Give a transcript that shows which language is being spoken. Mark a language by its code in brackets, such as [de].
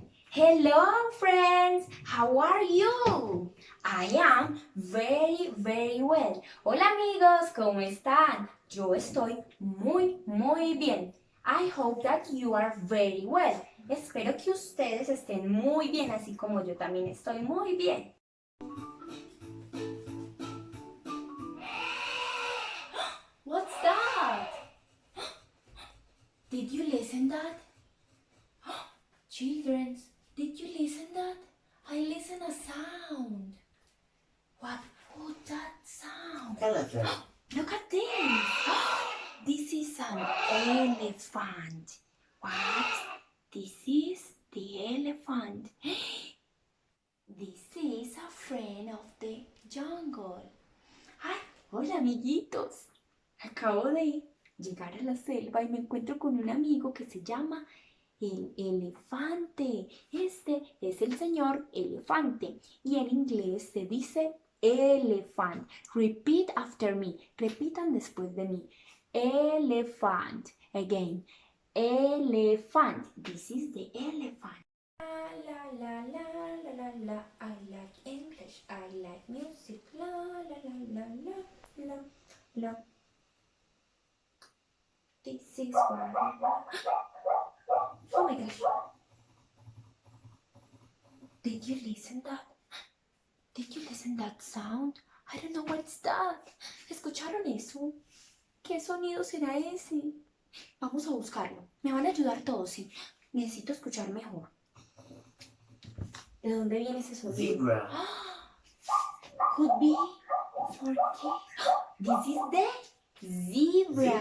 [en] Hello friends, how are you? I am very well. [es] Hola amigos, ¿cómo están? Yo estoy muy bien. [en] I hope that you are very well. [es] Espero que ustedes estén muy bien, así como yo también estoy muy bien. [en] What's that? Did you listen that? Children, did you listen that? I listen a sound. What was that sound? Elephant. Look at this. This is an elephant. What? This is the elephant. This is a friend of the jungle. [es] Ay, hola amiguitos. Acabo de llegar a la selva y me encuentro con un amigo que se llama el elefante. Este es el señor elefante y en inglés se dice elephant. [en] Repeat after me. [es] Repitan después de mí. [en] Elephant. Again. Elephant. This is the elephant. La la la la la la. I like English. I like music. La la la la la la la. This is one. Oh my gosh. Did you listen that? Did you listen that sound? I don't know what's that. [es] ¿Escucharon eso? ¿Qué sonido será ese? Vamos a buscarlo. Me van a ayudar todos, sí. Necesito escuchar mejor. ¿De dónde viene ese sonido? [en] Zebra. Could be for This is the zebra.